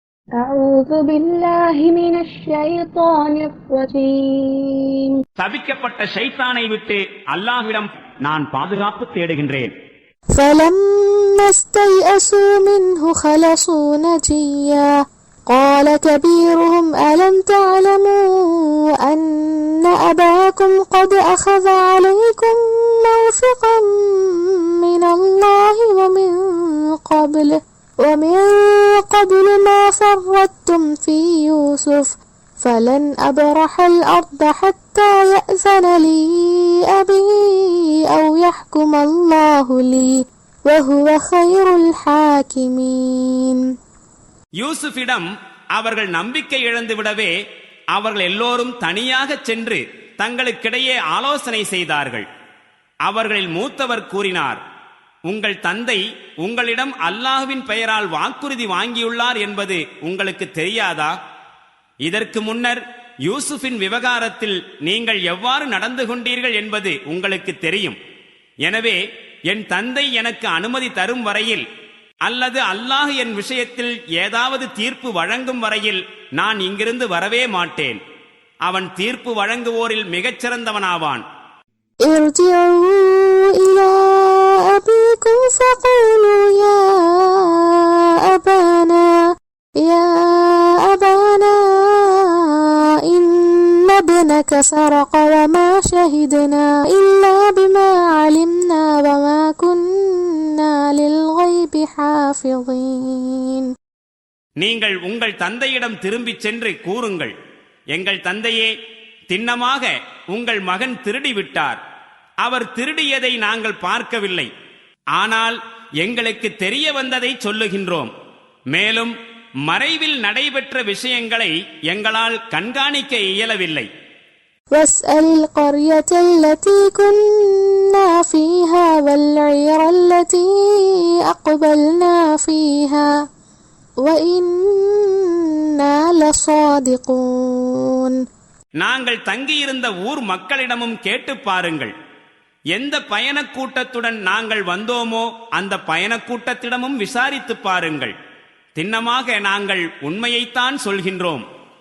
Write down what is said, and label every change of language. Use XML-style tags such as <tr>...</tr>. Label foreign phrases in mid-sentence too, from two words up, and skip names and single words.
<ar>أعوذ بالله من الشيطان الرجيم.</ar> <ta>சபிக்கப்பட்ட ஷைத்தானை விட்டு அல்லாஹ்விடம் நான் பாதுகாப்பு தேடுகின்றேன்.</ta> <ar>فلما استيئسوا منه خلصوا نجيا قال كبيرهم ألم تعلموا أن أباكم قد أخذ عليكم موثقا من الله ومن قبل ما فرطتم في يوسف فلن أبرح الأرض حتى يأذن لي أبي أو يحكم الله لي وهو خير الحاكمين.</ar> <ta>யூசுஃபிடம் அவர்கள் நம்பிக்கை இழந்து விடவே அவர்கள் எல்லோரும் தனியாக சென்று தங்களுக்கிடையே ஆலோசனை செய்தார்கள். அவர்களில் மூத்தவர் கூறினார், உங்கள் தந்தை உங்களிடம் அல்லாஹ்வின் பெயரால் வாக்குறுதி வாங்கியுள்ளார் என்பது உங்களுக்கு தெரியாதா? இதற்கு முன்னர் யூசுஃபின் விவகாரத்தில் நீங்கள் எவ்வாறு நடந்து கொண்டீர்கள் என்பது உங்களுக்கு தெரியும். எனவே என் தந்தை எனக்கு அனுமதி தரும் வரையில் அல்லது அல்லாஹ் என் விஷயத்தில் ஏதாவது தீர்ப்பு வழங்கும் வரையில் நான் இங்கிருந்து வரவே மாட்டேன். அவன் தீர்ப்பு வழங்குவோரில் மிகச்சிறந்தவனாவான்.</ta> <ar>أبيكم فقولوا يا أبانا إن ابنك سرق وما شهدنا إلا بما علمنا وما كنا للغيب حافظين.</ar> <ta>நீங்கள் உங்கள் தந்தையிடம் திரும்பிச் சென்று கூறுங்கள், எங்கள் தந்தையே, திண்ணமாக உங்கள் மகன் திருடிவிட்டார். அவர் திருடியதை நாங்கள் பார்க்கவில்லை. ஆனால் எங்களுக்கு தெரிய வந்ததை சொல்லுகின்றோம். மேலும் மறைவில் நடைபெற்ற விஷயங்களை எங்களால் கண்காணிக்க இயலவில்லை.</ta> <ar>واسأل القرية التي كنا فيها والعير التي أقبلنا فيها وإنا لصادقون.</ar> <ta>நாங்கள் தங்கியிருந்த ஊர் மக்களிடமும் கேட்டு பாருங்கள். எந்த பயணக்கூட்டத்துடன் நாங்கள் வந்தோமோ அந்த பயணக்கூட்டத்திடமும் விசாரித்து பாருங்கள். திண்ணமாக நாங்கள் உண்மையைத்தான் சொல்கின்றோம்.</ta>